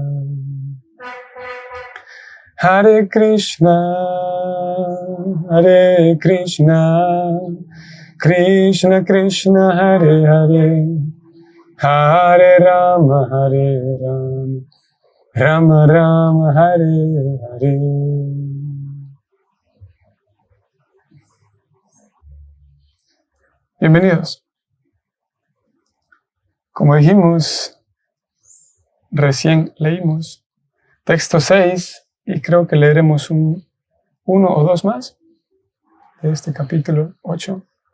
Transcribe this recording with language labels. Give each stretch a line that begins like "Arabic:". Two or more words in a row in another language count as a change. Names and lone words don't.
Sanskrit: Hare Krishna Krishna Krishna Hare Hare Hare Rama Rama Rama Hare Hare.
Spanish: Bienvenidos. Como dijimos, recién leímos texto 6 y creo que leeremos uno o dos más de este capítulo 8.